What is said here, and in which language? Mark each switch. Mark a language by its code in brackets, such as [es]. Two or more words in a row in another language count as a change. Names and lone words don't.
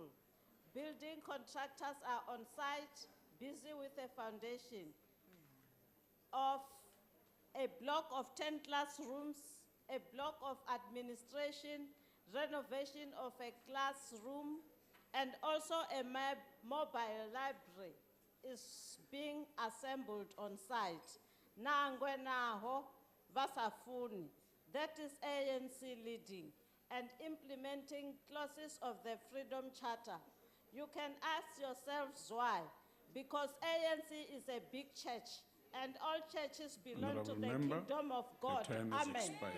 [en] Building contractors are on site, busy with a foundation of a block of 10 classrooms, a block of administration, renovation of a classroom, and also a mobile library is being assembled on site. [ve] Nangwe naho vasafuni. [en] That is ANC leading and implementing clauses of the Freedom Charter. You can ask yourselves why. Because ANC is a big church and all churches belong to the kingdom of God. Amen.